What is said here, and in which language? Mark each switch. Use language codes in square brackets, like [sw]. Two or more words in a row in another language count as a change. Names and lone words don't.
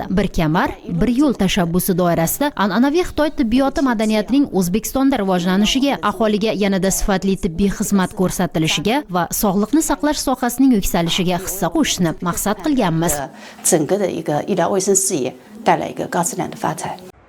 [uz] Bir kamar, bir yo'l tashabbusi doirasida an'anaviy Xitoy tibbiyoti madaniyatining O'zbekistonda rivojlanishiga, aholiga yanada sifatli tibbiy xizmat ko'rsatilishiga va sog'liqni saqlash sohasining yuksalishiga hissa qo'shishni maqsad qilganmiz. [zh] 整个的一个医疗卫生事业带来一个高质量的发展。